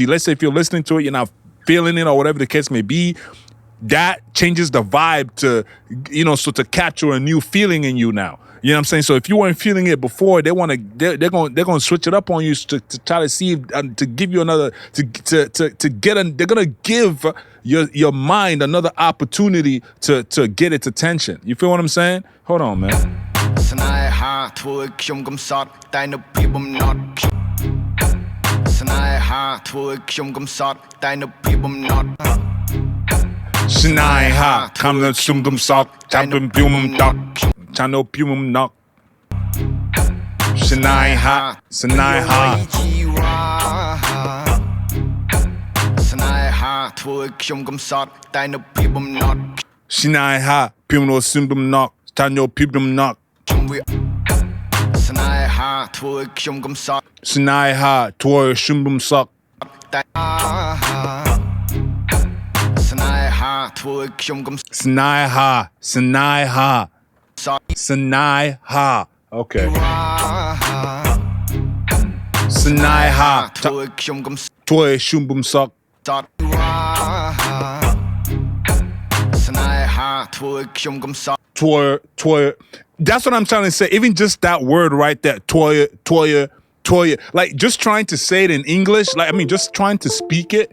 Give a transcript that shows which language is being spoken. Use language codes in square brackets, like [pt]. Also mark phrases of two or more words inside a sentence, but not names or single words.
[en] Let's say if you're listening to it, you're not feeling it or whatever the case may be, that changes the vibe to, so to capture a new feeling in you now. You know what I'm saying? So if you weren't feeling it before, they're gonna switch it up on you to try to see if, to give you another they're gonna give your mind another opportunity to get its attention. You feel what I'm saying? Hold on, man. Snai ha, come the sum dum sock, champion pumum duck, channel pumum knock. Snai ha, Snai ha. Snai ha, pum no sum dum knock, channel pumum knock. Snai ha, toy shumbum sock. Snai ha. Okay. Snai ha. Toy shumbum sock. Toy. That's what I'm trying to say. Even just that word right there. Toy. Like just trying to say it in English. Like, I mean, just trying to speak it.